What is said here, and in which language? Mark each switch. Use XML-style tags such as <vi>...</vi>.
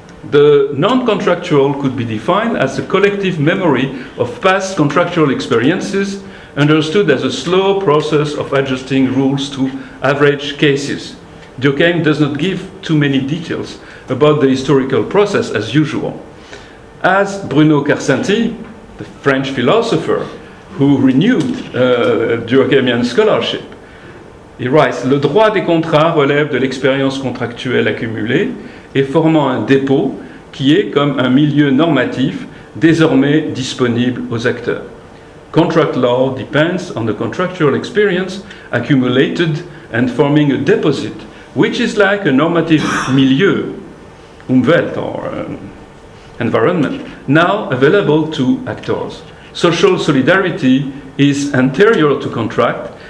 <en>The non-contractual could be defined as a collective memory of past contractual experiences, understood as a slow process of adjusting rules to average cases. Durkheim does not give too many details about the historical process as usual. As Bruno Carcenti, the French philosopher who renewed Durkheimian scholarship, he writes,</en> <fr>le droit des contrats relève de l'expérience contractuelle accumulée et formant un dépôt qui est comme un milieu normatif désormais disponible aux acteurs.</fr> <en>Contract law depends on the contractual experience accumulated and forming a deposit, which is like a normative milieu, Umwelt or environment, now available to actors. Social solidarity is anterior to contract.</en>